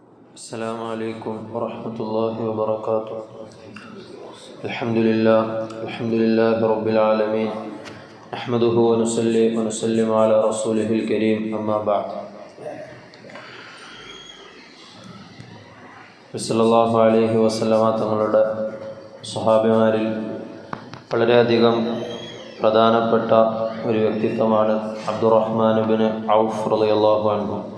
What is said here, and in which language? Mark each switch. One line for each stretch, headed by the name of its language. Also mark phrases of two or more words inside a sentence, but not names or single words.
Arabic: السلام عليكم ورحمة الله وبركاته. الحمد لله رب العالمين. نحمده ونصلي ونسلم على رسوله الكريم. أما بعد. صلى الله عليه وسلم
Malayalam: തങ്ങളുടെ സ്വഹാബിമാരിൽ വളരെയധികം പ്രധാനപ്പെട്ട ഒരു വ്യക്തിത്വമാണ് അബ്ദുറഹ്മാൻ ഇബ്നു ഔഫ്
Arabic: رضي الله عنه.